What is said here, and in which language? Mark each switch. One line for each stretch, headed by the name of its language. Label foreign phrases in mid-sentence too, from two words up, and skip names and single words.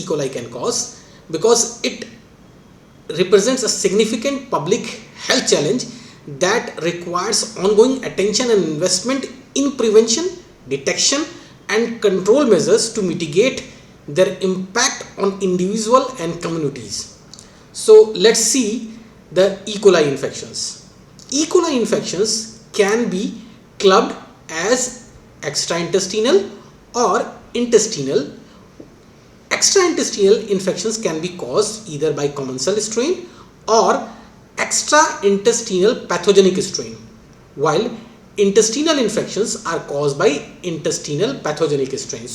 English: coli can cause, because it represents a significant public health challenge that requires ongoing attention and investment in prevention, detection and control measures to mitigate their impact on individual and communities. So let's see the E. coli infections. E. coli infections can be clubbed as extraintestinal or intestinal. Extraintestinal infections can be caused either by commensal strain or extraintestinal pathogenic strain, while intestinal infections are caused by intestinal pathogenic strains.